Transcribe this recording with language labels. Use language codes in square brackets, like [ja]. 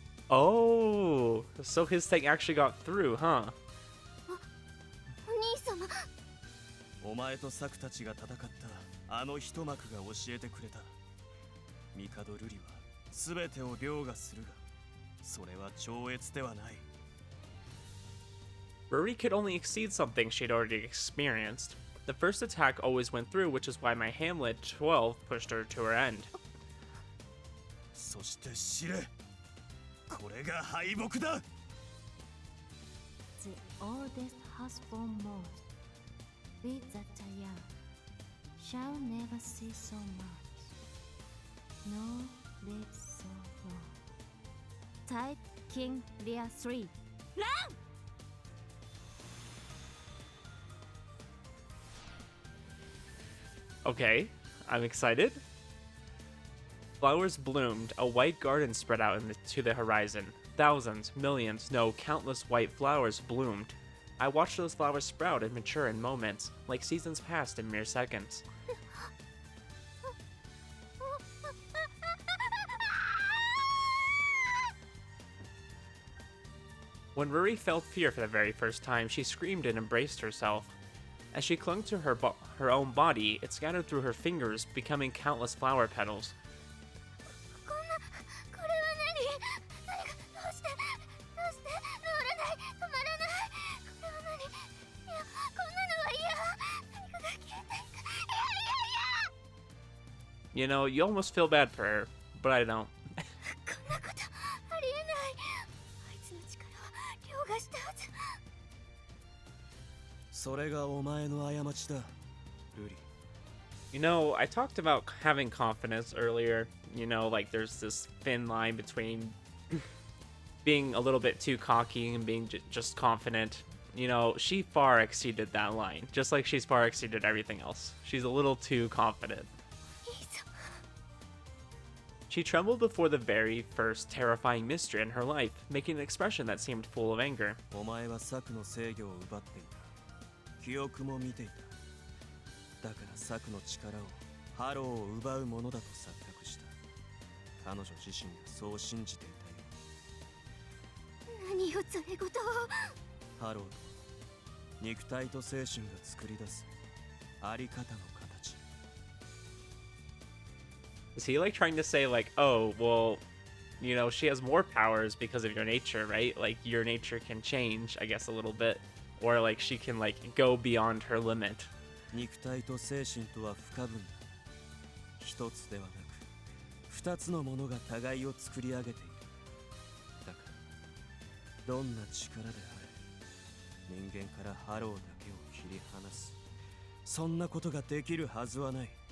[en] Oh, so his thing actually got through, huh? [ja] お兄様。お前とサクたちが戦ったあの一幕が教えてくれた。帝瑠璃は全てを凌駕するが、それは超越ではない。 [en] Ruri could only exceed something she'd already experienced. The first attack always went through, which is why my Hamlet 12 pushed her to her end. [ja] そして知れ、これが敗北だ。 [en] The oldest has born most. We that are young shall never see so much, nor live so long. Tide King Lear 3. Run! Okay, I'm excited. Flowers bloomed, a white garden spread out to the horizon. Thousands, millions, no, countless white flowers bloomed. I watched those flowers sprout and mature in moments, like seasons passed in mere seconds. When Ruri felt fear for the very first time, she screamed and embraced herself. As she clung to her own body, it scattered through her fingers, becoming countless flower petals. [ja] これは何？どうして治らない、止まらない。これは何？いや、こんなのは嫌。何かが消えていく。いやいやいや。 [en] You know, you almost feel bad for her, but I don't. [ja] こんなことありえない。あいつの力を凌駕したはず。それがお前の過ちだ、ルリ。 [en] You know, I talked about having confidence earlier. You know, like there's this thin line between being a little bit too cocky and being just confident. You know, she far exceeded that line, just like she's far exceeded everything else. She's a little too confident. She trembled before the very first terrifying mystery in her life, making an expression that seemed full of anger. [ja] お前はサクの制御を奪っていた。記憶も見ていた。だからサクの力をハローを奪うものだと錯覚した。彼女自身がそう信じていたよ。何をそれごとを。ハローとは肉体と精神が作り出すあり方の形。 [en] Is he like trying to say like, oh, well, you know, she has more powers because of your nature, right? Like your nature can change, I guess, a little bit, or like she can like go beyond her limit. [ja] 肉体と精神とは不可分だ。一つではなく二つのものが互いを作り上げている。だからどんな力であれ人間からハローだけを切り離すそんなことができるはずはない。